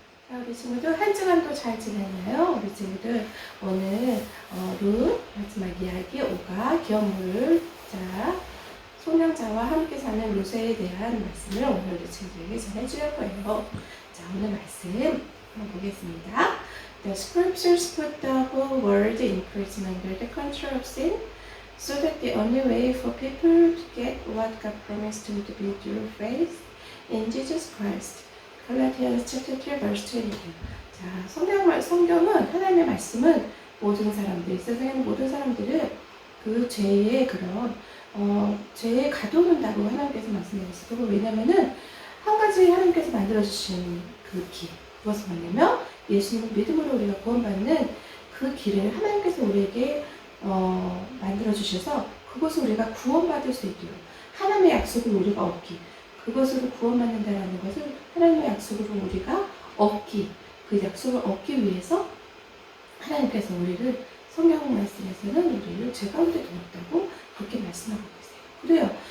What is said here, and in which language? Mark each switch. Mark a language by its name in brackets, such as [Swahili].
[Korean] 우리 친구들 한 주간도 잘 지냈나요? 우리 친구들 오늘 룻 마지막 이야기 5가 기업물을 소명자와 함께 사는 룻에 대한 말씀을 오늘 우리 친구들에게 전해줄 거예요. 자, 오늘 말씀 한번 보겠습니다. [English] The scriptures put the whole world in prison under the control of sin, so that the only way for people to get what God promised would be through faith in Jesus Christ. 갈라디아서 chapter 3 verse 22. [Korean] 자, 성경은 하나님의 말씀은 모든 사람들, 세상에는 모든 사람들을 그 죄의 죄에 가둬놓는다고 하나님께서 말씀하셨어요. 왜냐면은 한 가지 하나님께서 만들어주신 그 길, 무엇을 말하냐면 예수님을 믿음으로 우리가 구원받는 그 길을 하나님께서 우리에게 만들어주셔서 그것을 우리가 구원받을 수 있도록 하나님의 약속을 우리가 얻기, 그것으로 구원받는다라는 것을 하나님의 약속으로 우리가 그 약속을 얻기 위해서 하나님께서 우리를 성경 말씀에서는 우리를 죄 가운데 두었다고 그렇게 말씀하고 계세요. 그래요.